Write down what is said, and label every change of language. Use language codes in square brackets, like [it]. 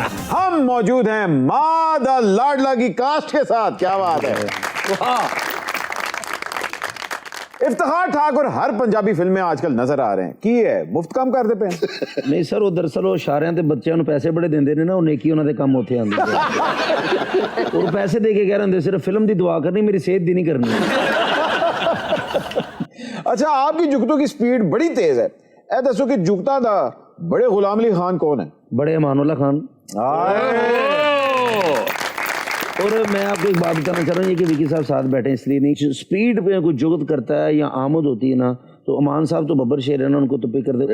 [hi] हम मौजूद हैं मां दा लाडला की कास्ट के साथ। क्या बात है। इफ्तिखार ठाकुर हर पंजाबी फिल्म में आजकल नजर आ रहे हैं, [pa] की है मुफ्त काम करते पे ਨਹੀਂ ਸਰ, ਉਹ ਦਰਅਸਲ ਉਹ ਇਸ਼ਾਰਿਆਂ ਤੇ ਬੱਚਿਆਂ ਨੂੰ ਪੈਸੇ ਬੜੇ ਦਿੰਦੇ ਨੇ ਨਾ, ਉਹ ਨੇਕੀ ਉਹਨਾਂ ਦੇ ਕੰਮ ਉੱਥੇ ਆਉਂਦੀ ਹੈ। ਉਹ ਪੈਸੇ ਦੇ ਕੇ ਕਹਿ ਰਹੇ ਹੁੰਦੇ ਸਿਰਫ ਫਿਲਮ ਦੀ ਦੁਆ ਕਰਨੀ, ਮੇਰੀ ਸਿਹਤ ਦੀ ਨਹੀਂ ਕਰਨੀ। [hi] अच्छा, आपकी जुगतों की स्पीड बड़ी तेज है। [pa] ए दसो कि जुगता दा [hi] बड़े गुलाम अली खान कौन है? बड़े अमानुल्ला खान। और मैं आपको एक बात बताना चाह रहा हूँ, ये कि विकी साहब साथ बैठे इसलिए नहीं, स्पीड पे कोई जुगत करता है या आमद होती है ना, तो अमान साहब तो बब्बर शेर है ना, उनको तो पिक कर दे।